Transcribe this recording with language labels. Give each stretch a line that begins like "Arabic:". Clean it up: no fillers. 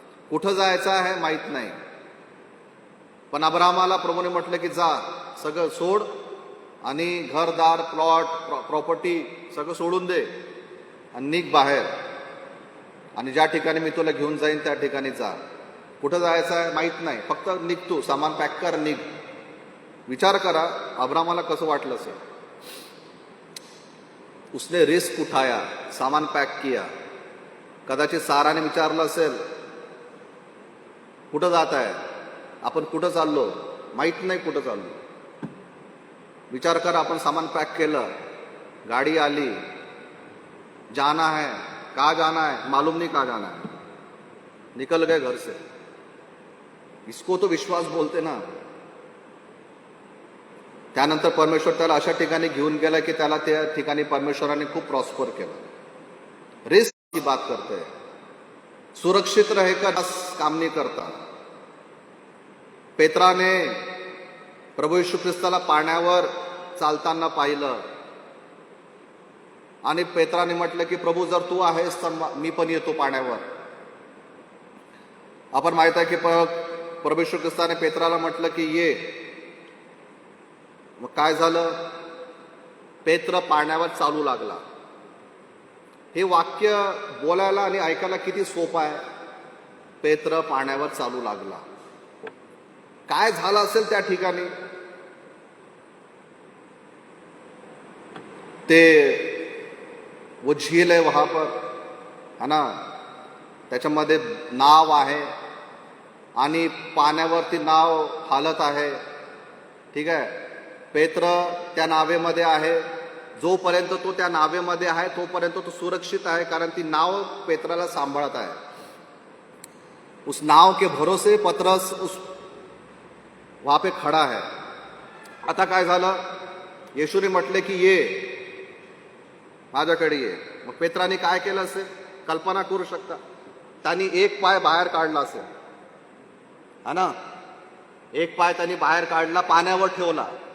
Marathi: कुठं जायचं आहे माहित नाही, पण अब्रामाला प्रभूने म्हटलं की जा, सगळं सोड आणि घरदार, प्लॉट, प्रॉपर्टी सगळं सोडून दे आणि निघ बाहेर, आणि ज्या ठिकाणी मी तुला घेऊन जाईन त्या ठिकाणी जा. कुठं जायचं आहे माहित नाही, फक्त निघ, तू सामान पॅक कर, निघ. विचार करा अब्रामाला कसं वाटलं असेल.
Hindi: उसने रिस्क उठाया, सामान पॅक किया.
Marathi: कदाचित साराने विचारलं असेल कुठं जात आहे, आपण कुठं चाललो, माहित नाही कुठं चाललो. विचार कर, आपण सामान पॅक केलं, गाडी आली,
Hindi: जाना है, कहाँ जाना है मालूम नहीं, कहाँ जाना है, निकल गए घर से. इसको तो विश्वास बोलते ना.
Marathi: त्यानंतर परमेश्वर त्याला अशा ठिकाणी घेऊन गेला की त्याला त्या ठिकाणी परमेश्वराने खूप प्रॉस्पर केलं.
Hindi: रिस्क की बात करते हैं, सुरक्षित रहकर काम नहीं करता.
Marathi: पेत्राने प्रभू येशू ख्रिस्ताला पाण्यावर चालताना पाहिलं, आणि पेत्राने म्हटलं की प्रभू जर तू आहेस तर मी पण येतो पाण्यावर. आपण माहित आहे की प्रभू येशू ख्रिस्ताने पेत्राला म्हटलं की ये. मग काय झालं, पेत्र पाण्यावर चालू लागला. हे वाक्य बोलायला आणि ऐकायला किती सोपं आहे. पेत्र पाण्यावर चालू लागला. काय झालं असेल त्या ठिकाणी, ते वो झील आहे वहां पर, है ना, त्याच्यामध्ये नाव आहे आणि पाण्यावरती नाव हालत आहे. ठीक आहे, पेत्र त्या नावेमध्ये आहे. जोपर्यंत तो त्या नावेमध्ये आहे तोपर्यंत तो सुरक्षित आहे, कारण ती नाव पेत्राला सांभाळत आहे.
Hindi: उस नाव के भरोसे पतरस उस वहां पे खडा है.
Marathi: आता काय झालं, येशूने म्हटले की ये माझ्याकडे ये. मग पेत्राने काय केलं असेल कल्पना करू शकता. त्यांनी एक पाय बाहेर काढला असेल, है ना, एक पाय त्यांनी बाहेर काढला, पाण्यावर ठेवला.